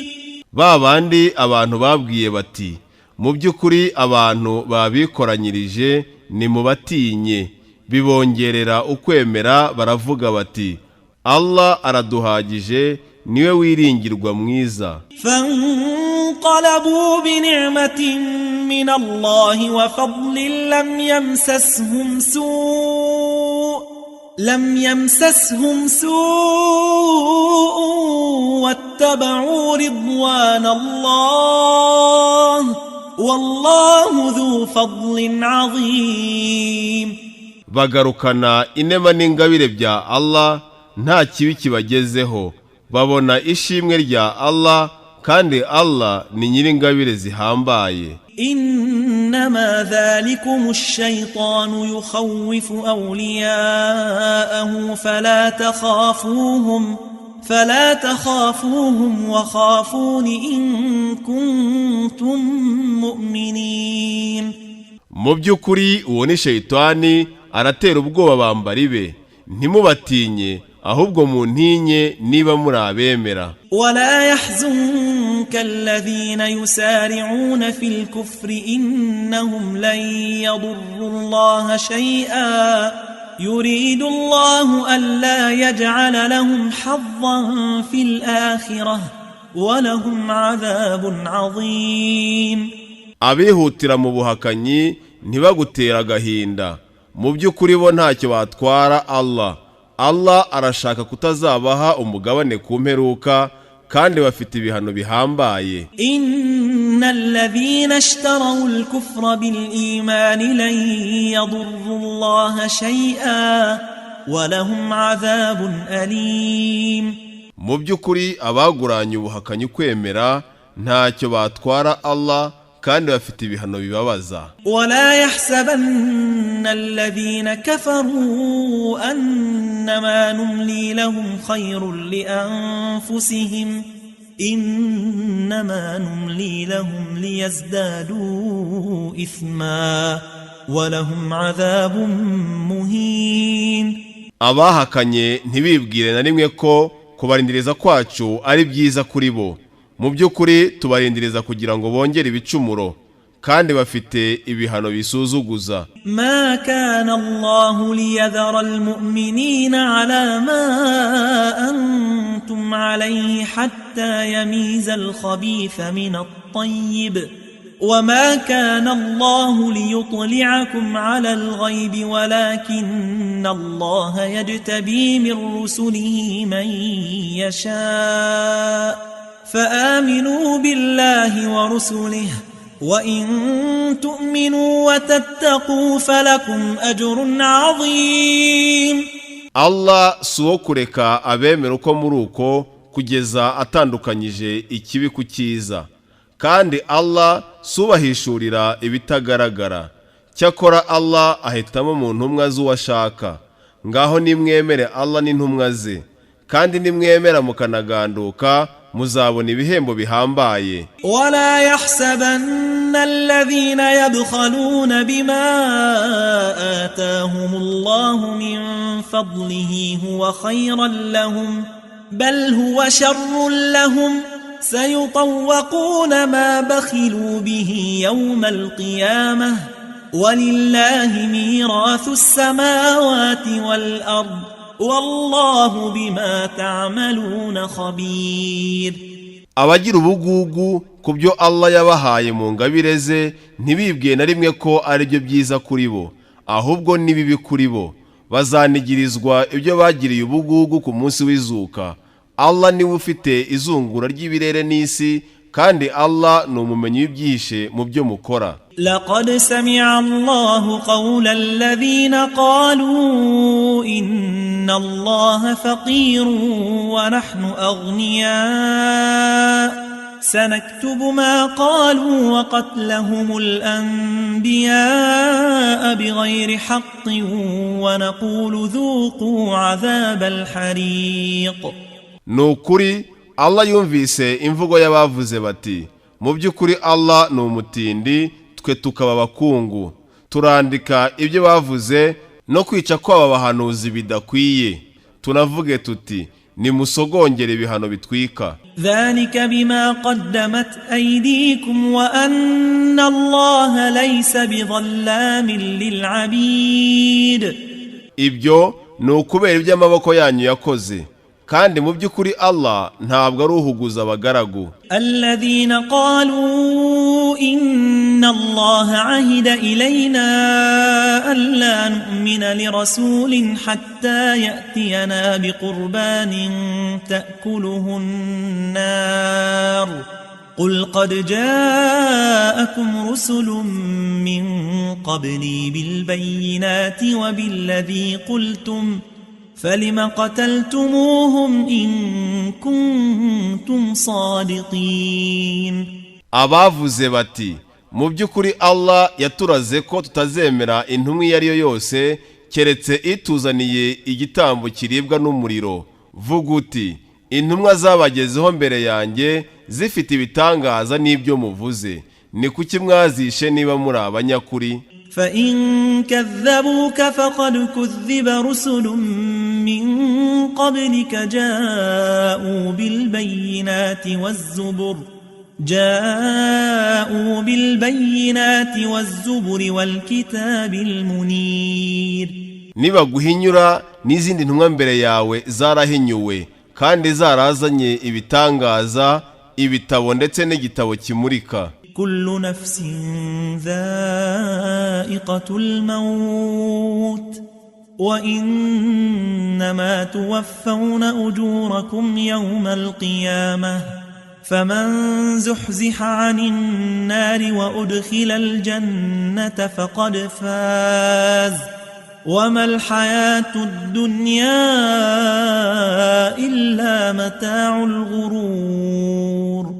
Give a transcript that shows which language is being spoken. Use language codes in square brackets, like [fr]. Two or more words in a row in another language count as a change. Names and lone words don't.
[rw] babandi abantu babwiye bati, mu by'ukuri abantu babikoranyirije nimubatinye, bibongerera ukwemera, baravuga bati Allah araduhagije, niwe wiringirwa mwiza. [ar] فانقلبوا بنعمة من الله وفضل لم يمسسهم سوء واتبعوا رضوان الله والله ذو فضل عظيم. [rw] bagarukana inema n'ingabire bya Allah, nta kibi kibagezeho, babona ishimwe rya Allah, kandi Allah ni nyir'ingabire zihambaye. [ar] إنما ذلكم الشيطان يخوف أولياءه فلا تخافوهم وخافون إن كنتم مؤمنين. [rw] mu by'ukuri uwo ni shayitani, aratera ubwoba bambari be, ntimubatinye ahubwo muntinye niba muri abemera. [ar] ولا يحزنك الذين يسارعون في الكفر إنهم لن يضروا الله شيئا يريد الله ألا يجعل لهم حظا في الآخرة ولهم عذاب عظيم. [rw] abihutira mu buhakanyi ntibagutera agahinda, mu by'ukuri bo ntacyo batwara Allah. Allah arashaka kutazabaha umugabane ku mperuka, kandi bafite ibihano bihambaye. [ar] إن الذين اشتروا الكفر بالإيمان لن يضروا الله شيئا ولهم عذاب أليم. [rw] mu by'ukuri abaguranye ubuhakanyi kwemera ntacyo batwara Allah, kandi bafite ibihano bibabaza. [ar] ولا يحسبن الذين كفروا أنما نملي لهم خير لأنفسهم إنما نملي لهم ليزدادوا إثما ولهم عذاب مهين. [rw] abahakanye ntibibwire na rimwe ko kubarindiriza kwacu ari byiza kuri bo. mu by'ukuri tubarindiriza kugira ngo bongere ibicumuro, kandi bafite ibihano bisuzuguza. [ar] ما كان الله ليذر المؤمنين على ما أنتم عليه حتى يميز الخبيث من الطيب وما كان الله ليطلعكم على الغيب ولكن الله يجتبي من رسله من يشاء فآمنوا بالله ورسله وإن تؤمنوا وتتقوا فلكم أجر عظيم. [rw] Allah si uwo kureka abemera uko muri uko kugeza atandukanyije ikibi ku cyiza, kandi Allah si ubahishurira ibitagaragara. Cyakora Allah ahitamo mu ntumwa z'uwo ashaka. Ngaho nimwemere Allah n'intumwa ze, kandi nimwemera mukanaganduka muzabona ibihembo bihambaye. [ar] ولا يحسبن الذين يبخلون بما آتاهم الله من فضله هو خيرا لهم بل هو شر لهم سيطوقون ما بخلوا به يوم القيامة ولله ميراث السماوات والأرض والله بما تعملون خبير. [rw] Abagira ubugugu ku byo Allah yabahaye mu ngabire ze ntibibwiye na rimwe ko ari byo byiza kuri bo, ahubwo ni bibi kuri bo. Bazanigirizwa ibyo bagiriye ubugugu ku munsi w'izuka. Allah niwe ufite izungura ry'ibirere n'isi, kandi Allah ni umumenyi w'ibyihishe mu byo mukora. [ar] لقد سمع الله قول الذين قالوا إن الله فقير ونحن أغنياء سنكتب ما قالوا وقتلهم الأنبياء بغير حق ونقول ذوقوا عذاب الحريق. [rw] Nukuri Allah yumvise imvugo y'abavuze bati, mu by'ukuri Allah ni umutindi, twe tukaba abakungu. Turandika ibyo bavuze no kwica kw'aba bahanuzi bidakwiye. Tunavuge tuti, nimusogongere ibihano bitwika. [ar] ذلك بما قدمت أيديكم وأن الله ليس بظلام للعبيد. [rw] Ibyo ni ukubera iby'amaboko yanyu yakoze, kandi mu by'ukuri Allah ntabwo ari uhuguza abagaragu. [ar] الذين قالوا إن الله عهد إلينا ألا نؤمن لرسول حتى يأتينا بقربان تأكله النار قل قد جاءكم رسل من قبلي بالبينات وبالذي قلتم فلم قتلتموهم إن كنتم صادقين. [rw] Abavuze bati, mu by'ukuri Allah yaturaze ko tutazemera intumwa iyo ari yo yose keretse ituzaniye igitambo kiribwa n'umuriro. Vuga uti, intumwa zabagezeho mbere yanjye zifite ibitangaza n'ibyo muvuze. Ni kuki mwazishe niba muri abanyakuri? [ar] فإن كذبوك فقد كذب رسل من قبلك جاءوا بالبينات والزبر والكتاب المنير. [rw] Nibaguhinyura n'izindi ntumwa mbere yawe zarahinyuwe, kandi zarazanye ibitangaza, ibitabo ndetse n'igitabo kimurika. [ar] كل نفس ذائقة الموت وإنما توفون أجوركم يوم القيامة فمن زحزح عن النار وأدخل الجنة فقد فاز وما الحياة الدنيا إلا متاع الغرور.